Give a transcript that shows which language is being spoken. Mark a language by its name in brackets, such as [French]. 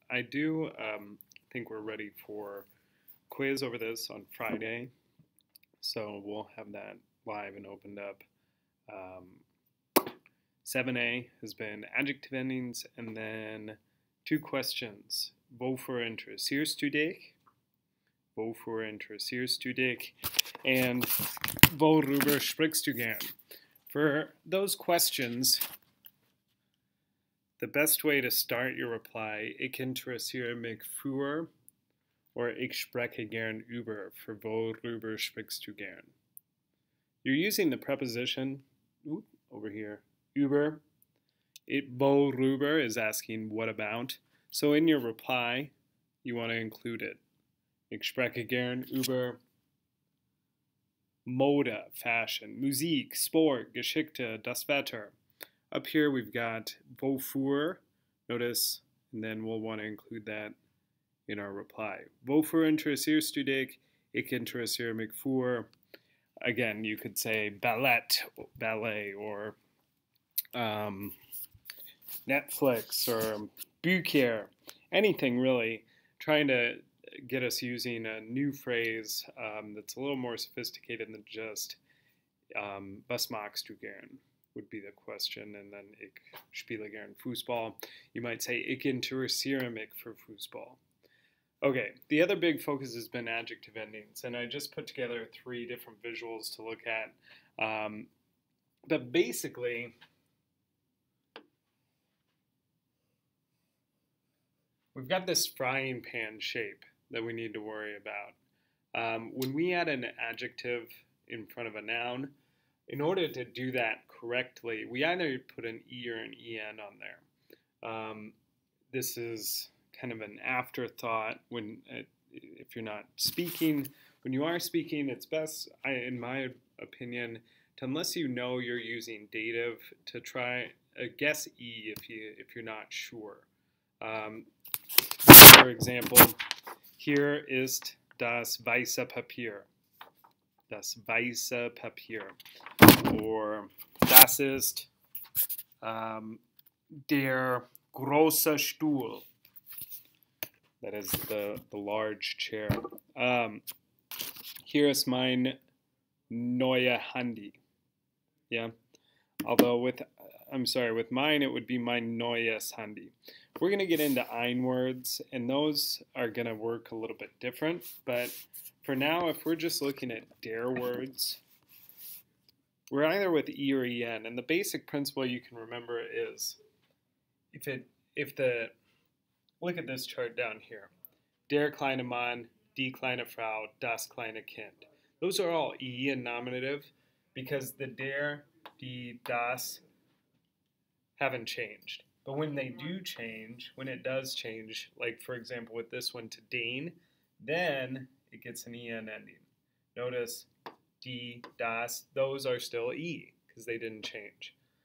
[English] I do think we're ready for quiz over this on Friday, so we'll have that live and opened up. 7A has been adjective endings, and then two questions. [German] Wofür interessierst du dich? Wofür interessierst du dich? [English] And [German] worüber sprichst du gern? [English] For those questions, the best way to start your reply, [German] ich interessiere mich für, [English] or [German] ich spreche gern über, [English] for worüber sprichst du gern. You're using the preposition, over here, über. Worüber is asking what about. So in your reply, you want to include it. [German] Ich spreche gern über Mode, fashion, Musik, Sport, Geschichte, das Wetter. [English] Up here we've got wofür, notice, and then we'll want to include that in our reply. [German] Wofür interessierst du dich? Ich interessiere mich für. [English] Again, you could say ballet, or Netflix, or Bücher, anything really, trying to get us using a new phrase that's a little more sophisticated than just [German] was magst du gern [English] would be the question, and then [German] ich spiele gern Fußball. [English] You might say [German] ich interessiere mich für Fußball. [English] Okay, the other big focus has been adjective endings, and I just put together 3 different visuals to look at. But basically, we've got this frying pan shape that we need to worry about. When we add an adjective in front of a noun, in order to do that correctly, we either put an E or an EN on there. This is kind of an afterthought when, if you're not speaking. When you are speaking, it's best, in my opinion, to, unless you know you're using dative, to try guess E if you're not sure. For example, [German] hier ist das weiße Papier. Das weiße Papier. Or das ist der große Stuhl. [English] That is the large chair. [German] Hier ist mein neue Handy. [English] Yeah. Although with mine it would be [German] mein neues Handy. [English] We're going to get into ein words, and those are going to work a little bit different. But for now, if we're just looking at der words, we're either with E or EN. And the basic principle you can remember is, look at this chart down here. [German] Der kleine Mann, die kleine Frau, das kleine Kind. [English] Those are all E in nominative because the der, die, das haven't changed. But when they do change, when it does change, like for example with this one to den, then it gets an EN ending. Notice die, das, those are still E because they didn't change.